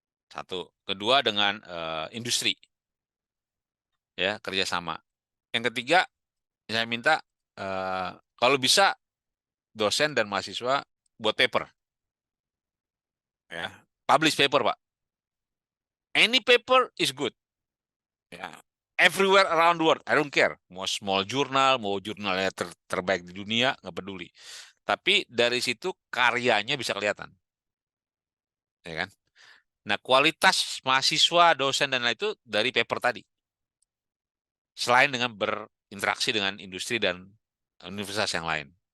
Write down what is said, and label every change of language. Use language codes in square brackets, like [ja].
[id] Satu, kedua dengan industri, ya kerjasama. Yang ketiga, saya minta kalau bisa dosen dan mahasiswa buat paper, ya [en] publish paper [id] Pak. [en] Any paper is good, ya everywhere around the world, I don't care. [id] Mau [en] small journal, [id] mau jurnalnya terbaik di dunia, nggak peduli. Tapi dari situ karyanya bisa kelihatan, ya kan? Nah, kualitas mahasiswa, dosen dan lain itu dari paper tadi. Selain dengan berinteraksi dengan industri dan universitas yang lain.